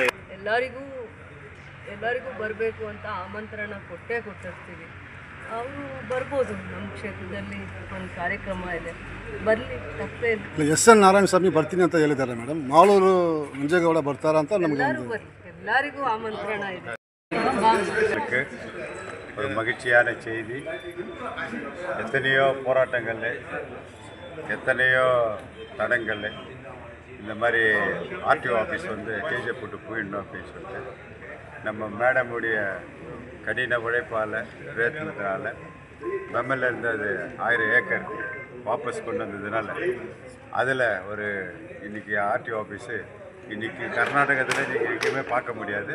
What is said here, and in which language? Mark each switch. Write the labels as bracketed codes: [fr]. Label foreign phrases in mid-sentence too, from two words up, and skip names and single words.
[kn] ಎಲ್ಲರಿಗೂ ಬರಬೇಕು ಅಂತ ಆಮಂತ್ರಣ ಕೊಟ್ಟಿರ್ತೀವಿ. ಅವರು ಬರ್ಬೋದು. ನಮ್ಮ ಕ್ಷೇತ್ರದಲ್ಲಿ ಒಂದು ಕಾರ್ಯಕ್ರಮ ಇದೆ, ಬರಲಿ, ತಪ್ಪೇನು. SN ನಾರಾಯಣ ಸ್ವಾಮಿ ಬರ್ತೀನಿ ಅಂತ ಹೇಳಿದ್ದಾರೆ ಮೇಡಮ್. ಮಾಲೂರು ಮಂಜೇಗೌಡ ಬರ್ತಾರಾ ಅಂತ ನಮಗೆ ಎಲ್ಲರೂ ಬರಲಿ, ಎಲ್ಲರಿಗೂ ಆಮಂತ್ರಣ ಇದೆ. [ta] ஒரு மகிழ்ச்சியான செய்தி. எத்தனையோ போராட்டங்கள், எத்தனையோ தடங்கள், இந்த மாதிரி [en] RTO office [ta] வந்து KGF விட்டு போயிடணும் அப்படின்னு சொல்லிட்டு நம்ம மேடமுடைய கடின உழைப்பால், பிரயத்னத்தினால மெம்மில் இருந்து அது 1000 ஏக்கர் வாபஸ் கொண்டு வந்ததுனால அதில் ஒரு இன்றைக்கி [en] RTO office [ta] இன்றைக்கி கர்நாடகத்தில் நீங்கள் எங்கேயுமே பார்க்க முடியாது.